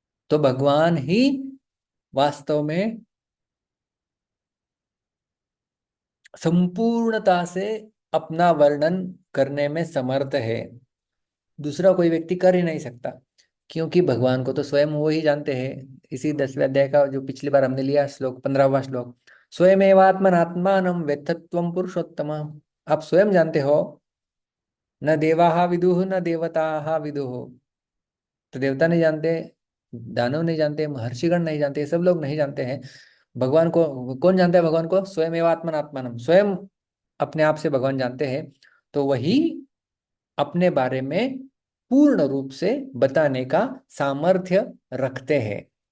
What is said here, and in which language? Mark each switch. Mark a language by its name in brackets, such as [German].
[Hindi] तो भगवान ही वास्तव में संपूर्णता से अपना वर्णन करने में समर्थ है। दूसरा कोई व्यक्ति कर ही नहीं सकता, क्योंकि भगवान को तो स्वयं वो ही जानते हैं। इसी 10वें अध्याय का जो पिछली बार हमने लिया श्लोक, 15वां श्लोक, [Sanskrit] स्वयमेवात्मनात्मानं वेत्थत्वं पुरुषोत्तम। [Hindi] आप स्वयं जानते हो, [Sanskrit] न देवाः विदुः न देवताः विदुः। [Hindi] तो देवता नहीं जानते, दानव नहीं जानते, महर्षिगण नहीं जानते, सब लोग नहीं जानते हैं। भगवान को कौन जानता है? भगवान को [Sanskrit] स्वयं एवं आत्मनात्मानम, [Hindi] स्वयं अपने आप से भगवान जानते हैं। तो वही अपने बारे में पूर्ण रूप से बताने का सामर्थ्य रखते हैं।